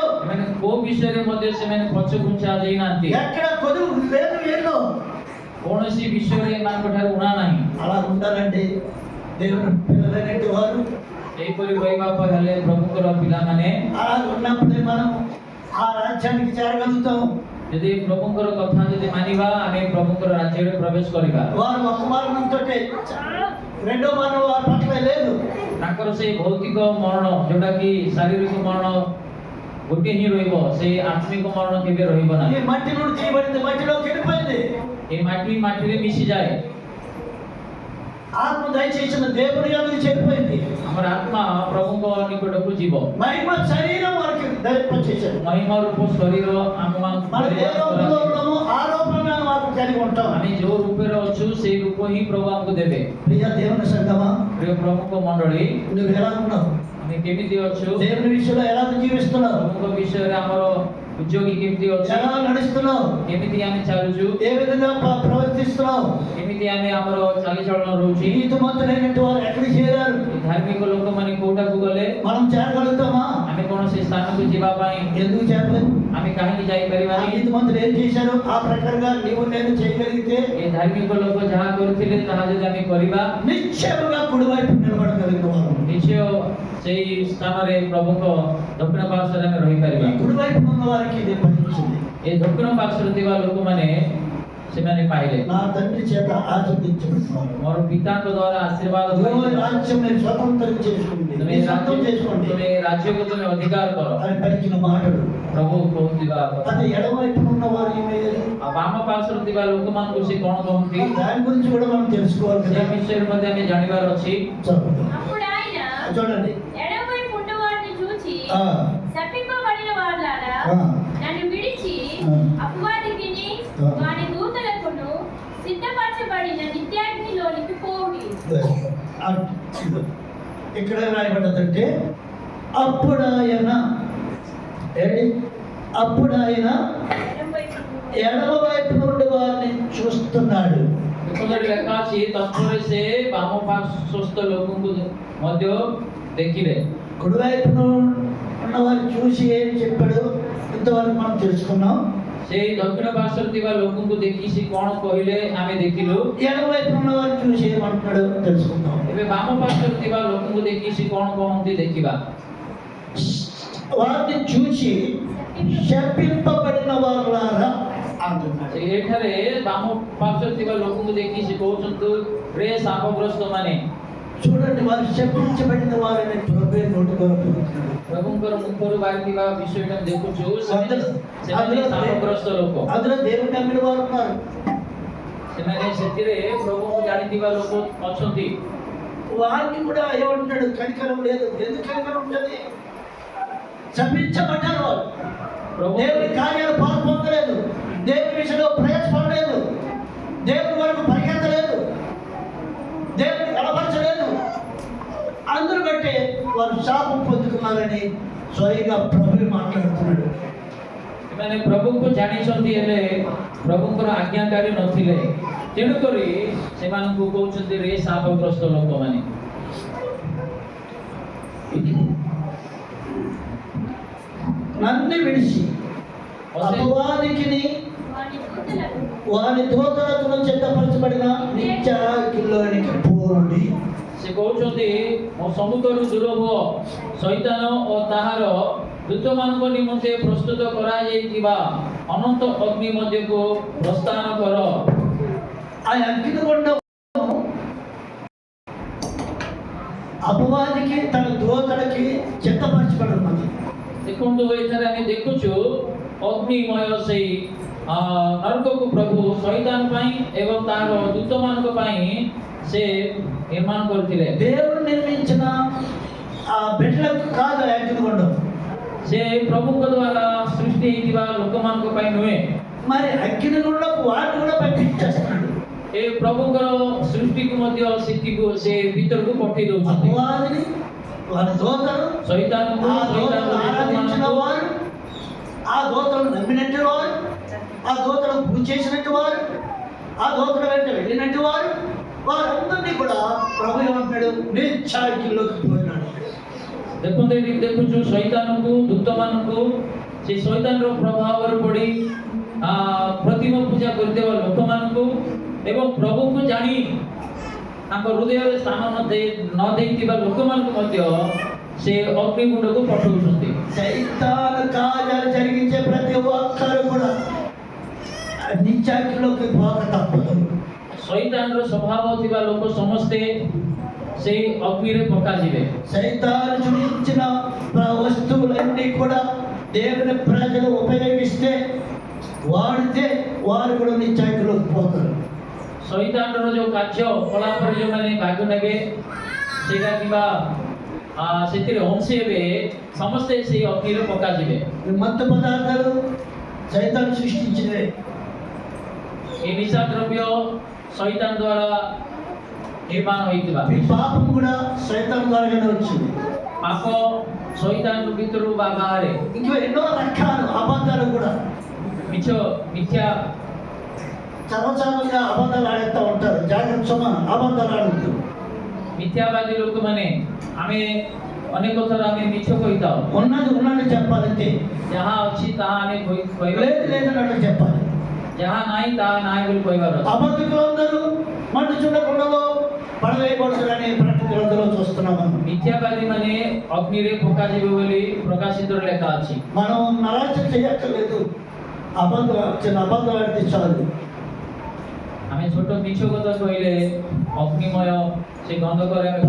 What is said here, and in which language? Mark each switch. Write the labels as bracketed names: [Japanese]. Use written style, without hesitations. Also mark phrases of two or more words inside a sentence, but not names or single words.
[Odia] ସେମାନେ କୋଉ ବିଷୟରେ ମଧ୍ୟ ସେମାନେ ପଛଘୁଞ୍ଚା ଦେଇନାହାନ୍ତି। [Telugu] ఎక్కడ కొదువు లేదు వీళ్ళు. [Odia] କୌଣସି ବିଷୟରେ ଏମାନଙ୍କ ଠାରୁ ଉଣା ନାହିଁ। [Telugu] అలా ఉండాలంటే దేవుడు పిల్లలైనట్టు వారు [Odia] ଏହିପରି ରହିବା ହେଲେ ପ୍ରଭୁଙ୍କର ପିଲାମାନେ [Telugu] అలా ఉన్నప్పుడే మనం ఆ రాజ్యానికి చేరగలుగుతాం. [Odia] ଯଦି ପ୍ରଭୁଙ୍କର କଥା ଯଦି ମାନିବା ଆମେ ପ୍ରଭୁଙ୍କର ରାଜ୍ୟରେ ପ୍ରବେଶ କରିବା। [Telugu] వారు ఒక మరణంతో రెండో మరణం వారి పట్ల లేదు. [Odia] ତାଙ୍କର ସେଇ ଭୌତିକ ମରଣ ଯୋଉଟା କି ଶାରୀରିକ ମରଣ ଗୋଟିଏ ହିଁ ରହିବ, ସେଇ ଆତ୍ମିକ ମରଣ କେବେ ରହିବ [Telugu] ఈ [Odia] ନାହିଁ। [Telugu] మట్టి నుండి తీయబడింది మట్టిలో కెడిపోయింది. [Odia] ଏ ମାଟିରେ ମିଶିଯାଏ। [Telugu] ఆత్మ దయచేసిన దేవుని యొద్దకు చేరిపోయింది. [Odia] ଆମର ଆତ୍ମା ପ୍ରଭୁଙ୍କ ନିକଟକୁ ଯିବ। [Telugu] మహిమ శరీరం వారికి ధరింపచేశారు. [Odia] ମହିମା ରୂପ ଶରୀର ଆମମାନଙ୍କୁ [Telugu] మన ఏ రూపంలో ఉన్నామో ఆ రూపంలో మాకు కలిగి ఉంటాం. [Odia] ଆମେ ଯୋଉ ରୂପରେ ଅଛୁ ସେଇ ରୂପ ହିଁ ପ୍ରଭୁ ଆମକୁ ଦେବେ। [Telugu] ప్రియ దేవుని సంగమా, [Odia] ପ୍ରିୟ ପ୍ରଭୁଙ୍କ ମଣ୍ଡଳୀ, [Telugu] నువ్వు ఎలా ఉన్నావు? [Odia] ଆମେ କେମିତି ଅଛୁ? [Telugu] దేవుని విషయంలో ఎలా జీవిస్తున్నావు? [Odia] ପ୍ରଭୁଙ୍କ ବିଷୟରେ ଆମର ଉଦ୍యోଗୀ କେମିତି ଅଛି? [Telugu] ఎలా నడుస్తున్నావు? [Odia] କେମିତି ଆମେ ଚାଲୁଛୁ? [Telugu] ఏ విధంగా ప్రవర్తిస్తున్నావు? [Odia] କେମିତି ଆମେ ଆମର ଚାଲିଚଳନ ରହୁଛି? [Telugu] నీతిమంతులైనటువంటి వారు ఎక్కడికి చేరారు? [Odia] ଧାର୍ମିକ ଲୋକମାନେ କୋଉଟାକୁ ଗଲେ? [Telugu] మనం చేరగలుగుతామా? [Odia] ଆମେ କୌଣସି ସ୍ଥାନକୁ ଯିବା ପାଇଁ [Telugu] ఎందుకు చేరలేదు? [Odia] ଆମେ କାହିଁକି [Telugu] ఆ [Odia] ଯାଇପାରିବାନି? [Telugu] నీతిమంతులు ఏం చేశారు? ఆ ప్రకారంగా నీవు నేను చేయగలిగితే [Odia] ଏ ଧାର୍ମିକ ଲୋକ ଯାହା କରିଥିଲେ ତାହା ଯଦି ଆମେ କରିବା [Telugu] నిశ్చయముగా కుడివైపు నిలబడగలిగిన వారు. [Odia] ନିଶ୍ଚୟ ସେଇ ସ୍ଥାନରେ ପ୍ରଭୁଙ୍କ ଦକ୍ଷିଣ ପାର୍ଶ୍ୱରେ ଆମେ [Telugu] ఈ [Odia] ରହିପାରିବା। [Telugu] కుడివైపు ఉన్న వారికి ఇది ఫలించింది. [Odia] ଏ ଦକ୍ଷିଣ ପାର୍ଶ୍ୱରେ ଥିବା ଲୋକମାନେ ସେମାନେ ପାଇଲେ। [Telugu] నా తండ్రి చేత ఆశీర్వదించబడినారు. [Odia] ମୋର ପିତାଙ୍କ ଦ୍ୱାରା ଆଶୀର୍ବାଦ [Telugu] దేవుని [Odia] ପାଇଲେ। [Telugu] రాజ్యం నేను స్వతంత్రం చేసుకోండి, [Odia] ତୁମେ [Telugu] నీ సొంతం చేసుకోండి [Odia] ତୁମେ ରାଜ୍ୟକୁ ତୁମେ ଅଧିକାର କର। [Telugu] అని పలికిన మాటలు. [Odia] ପ୍ରଭୁ କହୁଥିବା [Telugu] అది ఎడమవైపు ఉన్న వారు ఏమయ్యారు? [Odia] ଆଉ ବାମ ପାର୍ଶ୍ୱରେ ଥିବା ଲୋକମାନଙ୍କୁ ସେ କଣ କହନ୍ତି [Telugu] దాని గురించి కూడా మనం తెలుసుకోవాలి [Odia] ସେ [Telugu] కదా. [Odia] ବିଷୟରେ ମଧ୍ୟ ଆମେ ଜାଣିବାର ଅଛି। [Telugu] చదువుదాం. అప్పుడు ఆయన చూడండి. ఎడమవైపు ఉన్నవారిని చూచి ఆ, శపింపబడిన వారులారా ఆ. నన్ను విడిచి ఆ. అపవాదికిని ఆ. వాని దూతలకును సిద్ధపరచబడిన నిత్యాగ్నిలోనికి పోవుడి. ఇక్కడ రాయబడ్డదంటే అప్పుడు ఆయన ఏంటి? అప్పుడు ఆయన ఎడమవైపు ఎడమ వైపు నుండి వారిని చూస్తున్నాడు. [Odia] ଦେଖନ୍ତୁ ଲେଖା ଅଛି ତତ୍ପରେ ସେ ବାମ ପାର୍ଶ୍ୱସ୍ଥ ଲୋକଙ୍କୁ ମଧ୍ୟ ଦେଖିଲେ। [Telugu] కుడివైపున ఉన్న వారిని చూసి ఏం చెప్పాడు ఇంతవరకు మనం తెలుసుకున్నాం. [Odia] ସେଇ ଦକ୍ଷିଣ ପାର୍ଶ୍ୱରେ ଥିବା ଲୋକଙ୍କୁ ଦେଖି ସେ କଣ କହିଲେ ଆମେ ଦେଖିଲୁ। [Telugu] ఎడమ వైపున ఉన్న వారిని చూసి ఏమంటున్నాడు తెలుసుకున్నాం. [Odia] ଏବେ ବାମ ପାର୍ଶ୍ୱରେ ଥିବା ଲୋକଙ୍କୁ ଦେଖି ସେ କଣ କହନ୍ତି ଦେଖିବା। [Telugu] వారిని చూసి శపింపబడిన వారులారా అంటున్నాడు. [Odia] ସେ ଏଠାରେ ବାମ ପାର୍ଶ୍ୱରେ ଥିବା ଲୋକଙ୍କୁ ଦେଖି ସେ କହୁଛନ୍ତି ରେ ଶାପଗ୍ରସ୍ତ ମାନେ। [Telugu] చూడండి, వారు శపించబడిన వారని ప్రభు నోటి ద్వారా పలుకుతున్నాడు. [Odia] ପ୍ରଭୁଙ୍କର ମୁଖରୁ ବାହାରିଥିବା ବିଷୟଟା ଦେଖୁଛୁ ସେମାନେ ଶାପଗ୍ରସ୍ତ ଲୋକ। [Telugu] అందులో దేవుని నమ్మిన వారు ఉన్నారు. [Odia] ସେମାନେ ସେଥିରେ ପ୍ରଭୁଙ୍କୁ ଜାଣିଥିବା ଲୋକ ଅଛନ୍ତି। [Telugu] వారిని కూడా ఏమంటున్నాడు? కనికరం లేదు. ఎందుకు కనికరం ఉంటుంది? శపించబడ్డారు వారు. దేవుని కార్యాలు పాల్పొందలేదు, దేవుని విషయంలో ప్రయాసపడలేదు, దేవుని వరకు పరిగెత్తలేదు, దేవుని కనపరచలేదు. అందరూ బట్టి వారు శాపం పొందుకున్నారని స్వయంగా ప్రభు మాట్లాడుతున్నాడు. [Odia] ସେମାନେ ପ୍ରଭୁଙ୍କୁ ଜାଣିଛନ୍ତି ହେଲେ ପ୍ରଭୁଙ୍କର ଆଜ୍ଞାକାରୀ ନଥିଲେ, ତେଣୁକରି ସେମାନଙ୍କୁ କହୁଛନ୍ତି ରେ ଶାପଗ୍ରସ୍ତ ଲୋକମାନେ। [Telugu] నన్ను విడిచి అపవాదికిని వాని దూతలకు చెత్తపరచబడిన నిత్యాగ్నిలోనికి పోండి. [Odia] ସେ କହୁଛନ୍ତି ମୋ ସମ୍ମୁଖରୁ ଦୂର ହୁଅ, ଶୈତାନ ଓ ତାହାର ଦୂତମାନଙ୍କ ନିମନ୍ତେ ପ୍ରସ୍ତୁତ କରାଯାଇଥିବା ଅନନ୍ତ ଅଗ୍ନି ମଧ୍ୟକୁ ପ୍ରସ୍ଥାନ କର। [Telugu] ఆ అగ్నిగుండం అపవాదికి తన దూతలకి చెత్తపరచబడినది. [Odia] ଦେଖନ୍ତୁ ଏଠାରେ ଆମେ ଦେଖୁଛୁ ଅଗ୍ନିମୟ ସେଇ ନରକକୁ ପ୍ରଭୁ ଶୈତାନ ପାଇଁ ଏବଂ ତାହାର ଦୂତମାନଙ୍କ ପାଇଁ ସେ ନିର୍ମାଣ କରିଥିଲେ। [Telugu] దేవుడు నిర్మించిన ఆ బిడ్డలకు కాదు ఆ అగ్నిగుండం. [Odia] ସେ ପ୍ରଭୁଙ୍କ ଦ୍ୱାରା ସୃଷ୍ଟି ହେଇଥିବା ଲୋକମାନଙ୍କ ପାଇଁ ନୁହେଁ। [Telugu] మరి అగ్నిగుండకు వాటిని కూడా పంపించేస్తున్నాడు. [Odia] ଏ ପ୍ରଭୁଙ୍କର ସୃଷ୍ଟିକୁ ମଧ୍ୟ ସେଥିକୁ ସେ ଭିତରକୁ ପଠେଇ ଦଉଛନ୍ତି। [Telugu] అపవాదిని వారి దూతలు [Odia] ଶୈତାନକୁ [Telugu] ఆ దూతలను ఆరాధించిన [Odia] ଶୈତାନକୁ [Telugu] వారు, ఆ దూతలను నమ్మినట్టు వారు, ఆ దూతలను పూజ చేసినట్టు వారు, ఆ దూతల వెంట వెళ్ళినట్టు వారు, వారందరినీ కూడా ప్రభు ఏమంటాడు, నిత్యాగ్నిలోకి పోయినాడు. [Odia] ଦେଖନ୍ତୁ ଏଠି ଦେଖୁଛୁ ଶୈତାନକୁ ଦୂତମାନଙ୍କୁ ସେ ଶୈତାନର ପ୍ରଭାବରେ ପଡ଼ି ପ୍ରତିମା ପୂଜା କରିଥିବା ଲୋକମାନଙ୍କୁ ଏବଂ ପ୍ରଭୁଙ୍କୁ ଜାଣି ତାଙ୍କ ହୃଦୟରେ ସ୍ଥାନ ନ ଦେଇଥିବା ଲୋକମାନଙ୍କୁ ମଧ୍ୟ ସେ ଅଗ୍ନିକୁଣ୍ଡକୁ ପଠାଉଛନ୍ତି। [Telugu] సైతాను కార్యాలు జరిగించే ప్రతి ఒక్కరు కూడా నిత్యాగ్నిలోకి పోక తప్పదు. [Odia] ଶୈତାନର ସ୍ୱଭାବ ଥିବା ଲୋକ ସମସ୍ତେ ସେଇ ଅଗ୍ନିରେ ପକାଯିବେ। [Telugu] సైతాను చూపించిన వస్తువులన్నీ కూడా దేవుని ప్రజలు ఉపయోగిస్తే వాడితే వారు కూడా నిత్యాగ్నిలోకి పోతారు. [Odia] ଶୈତାନର ଯୋଉ କାର୍ଯ୍ୟ କଳାପରେ ଯୋଉମାନେ ଭାଗ ନେବେ ସେଇଟା କିମ୍ବା ସେଥିରେ ଅଂଶୀ ହେବେ ସମସ୍ତେ ସେଇ ଅଗ୍ନିରେ ପକାଯିବେ। [Telugu] ఈ మత్తు పదార్థాలు సైతాను సృష్టించినవే. [Odia] ଏ ନିଶା ଦ୍ରବ୍ୟ ଶୈତାନ ଦ୍ୱାରା ନିର୍ମାଣ ହୋଇଥିବା। [Telugu] ఈ పాపం కూడా సైతాను ద్వారానే వచ్చింది. [Odia] ପାପ ଶୈତାନ ଭିତରୁ ବା ବାହାରେ [Telugu] ఇంకా ఎన్నో రకాలు అబద్ధాలు కూడా [Odia] ମିଥ୍ୟା [Telugu] సర్వసాధారణంగా అబద్ధాలు ఆడేస్తూ ఉంటారు. జాగ్రత్త సుమ, అబద్ధాలు ఆడద్దు. [Odia] ମିଥ୍ୟାବାଦୀ ଲୋକମାନେ ଆମେ ଅନେକ ଥର ଆମେ ମିଛ କହିଥାଉ। [Telugu] ఉన్నది ఉన్నది చెప్పాలంటే, [Odia] ଯାହା ଅଛି ତାହା ଆମେ କହିବା, [Telugu] లేదు లేదన్నట్టు చెప్పాలి. [Odia] ଯାହା ନାହିଁ ତାହା ନାହିଁ ବୋଲି କହିବାର ଅଛି। [Telugu] అబద్ధికులందరూ మండుచుండకుండలో పడవేయబడుతుందని ప్రకటన గ్రంథంలో చూస్తున్నాం. మనం [Odia] ମିଥ୍ୟାବାଦୀ ମାନେ ଅଗ୍ନିରେ ପକାଯିବେ ବୋଲି ପ୍ରକାଶିତରେ ଲେଖା ଅଛି। [Telugu] మనం నరాచన చేయక్కర్లేదు. చిన్న అబద్ధం ఆడితే చాలు. [Odia] ଆମେ ଛୋଟ ମିଛ କଥା କହିଲେ ଅଗ୍ନିମୟ ସେ ଗନ୍ଧକରେ ଆମେ